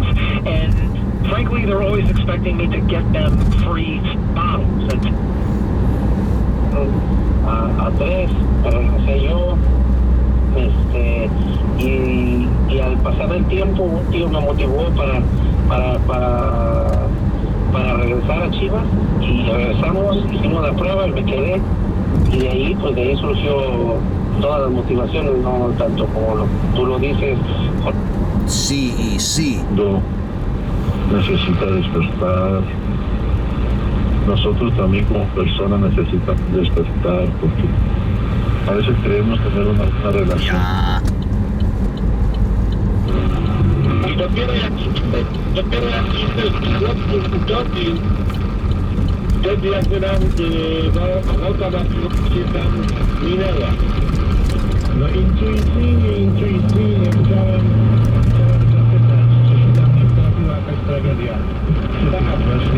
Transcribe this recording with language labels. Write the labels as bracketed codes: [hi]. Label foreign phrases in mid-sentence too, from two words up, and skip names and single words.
[en] And frankly, they're always expecting me to get them free bottles. And [es] a 3 para el sello, y al pasar el tiempo, un tío me motivó para regresar a Chivas, y regresamos, hicimos la prueba y me quedé, y de ahí surgió todas las motivaciones, no tanto como tú lo dices. CEC. Necesita despertar. Nosotros también como personas necesitamos despertar, porque a veces queremos tener una relación. Ya. [pl] Dopiero jak wtedy jakby nam nauka się tam minęła. no intuicyjnie chciałem zapytać, czy się tam nie trafiła jakaś tragedia. Tak, właśnie.